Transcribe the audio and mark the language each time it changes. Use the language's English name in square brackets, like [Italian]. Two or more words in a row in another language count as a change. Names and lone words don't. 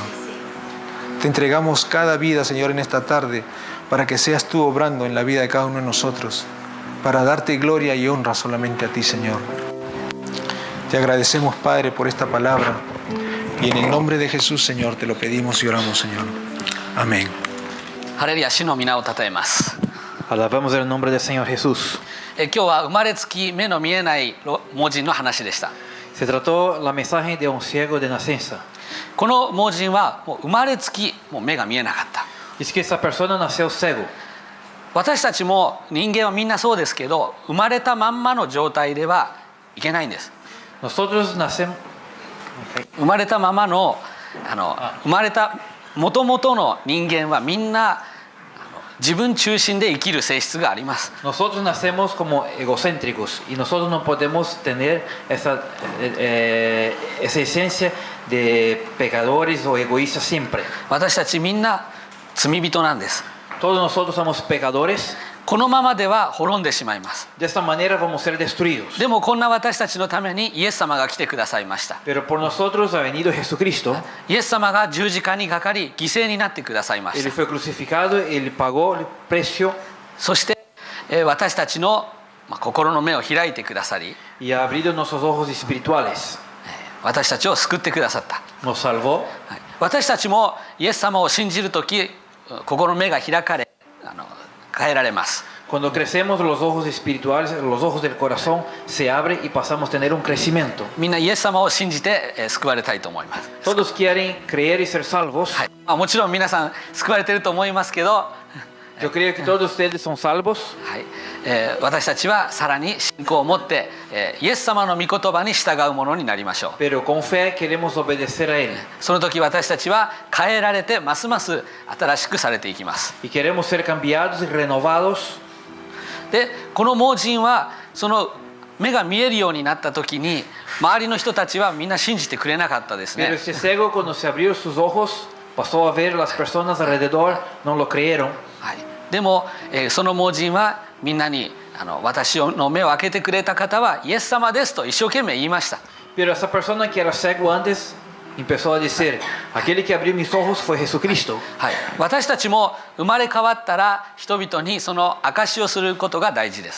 [Spanish] Te entregamos cada vida, Señor, en esta tarde, para que seas tú obrando en la vida de cada uno de nosotros, para darte gloria y honra solamente a ti, Señor. Te agradecemos, Padre, por esta palabra, y en el nombre de Jesús, Señor, te lo pedimos y oramos, Señor. Amén. [Japanese] Aleluya, 主の皆をたたえます。 [Spanish] Alabamos el nombre del Señor Jesús. [Japanese] 今日は生まれつき目の見えない盲人の話でした。 [Spanish] Se trató la mensaje de un ciego de nacencia. [Japanese] この盲人はもう生まれつきもう目が見えなかった。 [Spanish] Es que esa persona nació ciego. [Japanese] 私たちも人間はみんなそうですけど、生まれたまんまの状態ではいけないんです。 [Spanish] Nosotros nacemos. [Japanese] 生まれたままの生まれた元々の人間はみんな自分中心で生きる性質があります。 [Spanish] Nosotros nacemos como egocéntricos y nosotros no podemos tener esa esencia de pecadores o egoístas siempre. [Japanese] 私たちみんな罪人なんです。 [Spanish] Todos nosotros somos pecadores. [Japanese] このままでは滅んでしまいます。 [Spanish] De esta manera vamos a ser destruidos. [Japanese] でもこんな私たちのためにイエス様が来てくださいました。 [Spanish] Pero por nosotros ha venido Jesucristo. [Japanese] イエス様が十字架にかかり犠牲になってくださいまし [Spanish] Él [Japanese] た。 [Spanish] fue crucificado, Él pagó el precio [Japanese] そして私たちの心の目を開いてくださり、 [Spanish] y ha abrido nuestros ojos espirituales. [Japanese] 私たちを救ってくださった。 [Spanish] Nos salvó. [Japanese] 私たちもイエス様を信じるとき、心の目が開かれ変えられます。 [Spanish] Cuando crecemos los ojos espirituales, los ojos del corazón se abren y pasamos a tener un crecimiento. [Japanese] みんなイエス様を信じて救われたいと思います。 [Spanish] Todos quieren creer y ser salvos. [Japanese] はい、もちろん皆さん救われていると思いますけど、 [Spanish] Yo creo que todos ustedes son salvos. [Japanese] はい私たちはさらに信仰を持って、イエス様の御言葉に従うものになりましょう。 [Spanish] Pero con fe queremos obedecer a Él. [Japanese] その時私たちは変えられてますます新しくされていきます。 [Spanish] Y queremos ser cambiados y renovados. [Japanese] でこの盲人はその目が見えるようになった時に周りの人たちはみんな信じてくれなかったですね。 [Spanish] Pero este ciego cuando se abrió sus ojos, pasó a ver las personas alrededor, no lo creyeron. [Japanese] はい、でも、その盲人はみんなに私の目を開けてくれた方はイエス様ですと一生懸命言いました。 [Spanish] Pero esa persona que era ciego antes empezó a decir, aquel que abrió mis ojos fue Jesucristo. [Japanese] はい、私たちも生まれ変わったら人々にその証しをすることが大事です。